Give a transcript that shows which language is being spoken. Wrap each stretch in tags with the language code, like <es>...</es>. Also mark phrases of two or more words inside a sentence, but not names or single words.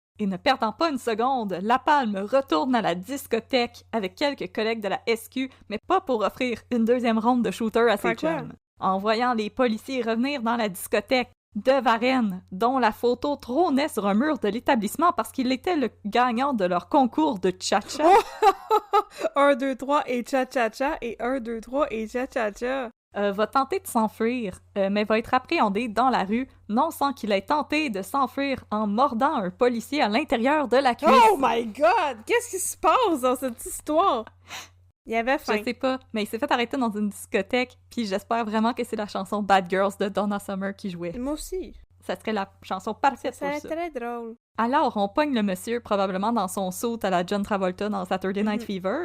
<fr>Et ne perdant pas une seconde, Lapalme retourne à la discothèque avec quelques collègues de la SQ, mais pas pour offrir une deuxième ronde de shooter à ses Faire quoi? chums. En voyant les policiers revenir dans la discothèque de Varenne, dont la photo trônait sur un mur de l'établissement parce qu'il était le gagnant de leur concours de cha-cha. 1, 2, 3 et cha-cha-cha et 1, 2, 3 et cha-cha-cha. Va tenter de s'enfuir, mais va être appréhendé dans la rue, non sans qu'il ait tenté de s'enfuir en mordant un policier à l'intérieur de la cuisse.</fr> <en>Oh my God!</en> <fr>Qu'est-ce qui se passe dans cette histoire? Il y avait faim. Je sais pas, mais il s'est fait arrêter dans une discothèque, puis j'espère vraiment que c'est la chanson Bad Girls de Donna Summer qui jouait. Moi aussi. Ça serait la chanson parfaite Ça pour serait ça. très drôle. Alors, on pogne le monsieur, probablement dans son suit à la John Travolta dans Saturday Night Fever.</fr>